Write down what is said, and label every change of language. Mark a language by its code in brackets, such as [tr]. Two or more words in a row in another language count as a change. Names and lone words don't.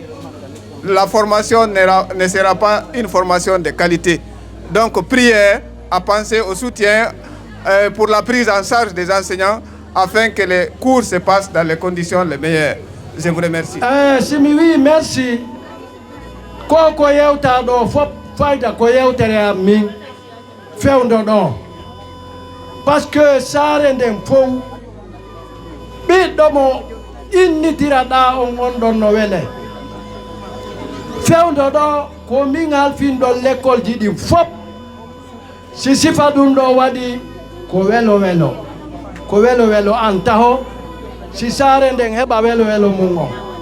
[fr] La formation ne sera pas une formation de qualité. Donc, prière à penser au soutien pour la prise en charge des enseignants afin que les cours se passent dans les conditions les meilleures. Je vous remercie. Oui, merci. [ff] Koko yewta do fop fayda ko yewtere am min fewndo ɗo [fr] par ce que [ff] saare nden fof ɓiɗɗo mo innitiraɗa on ɗon no wele fewndo ɗo ko min halfinɗon l'école ji ɗin fop si sifa ɗum ɗo waɗi ko welo welo an taho si saare nden heɓa welo welo mum on